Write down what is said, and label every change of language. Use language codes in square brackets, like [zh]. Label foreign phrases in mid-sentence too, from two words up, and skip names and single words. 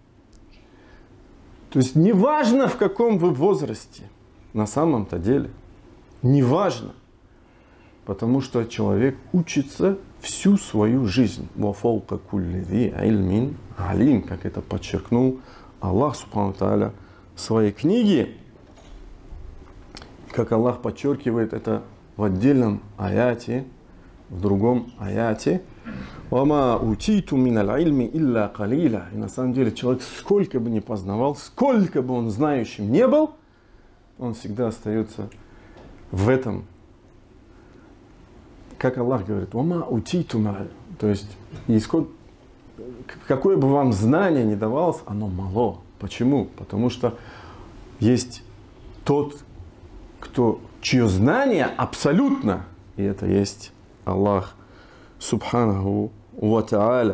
[ru] То есть неважно, в каком вы возрасте, на самом-то деле, неважно, потому что человек учится всю свою жизнь. Алим, как это подчеркнул Аллах [ar] سبحانه وتعالى [ru] в своей книге, как Аллах подчеркивает это в отдельном аяте, в другом аяте, [ar] «وما أوتيتم من العلم إلا قليلا». [ru] И на самом деле человек сколько бы ни познавал, сколько бы он знающим не был, он всегда остается в этом. Как Аллах говорит, [ar] «وما أوتيتم من». [ru] То есть, какое бы вам знание ни давалось, оно мало. Почему? Потому что есть тот, чье знание абсолютно, и это есть Аллах [ar] سبحانه وتعالى.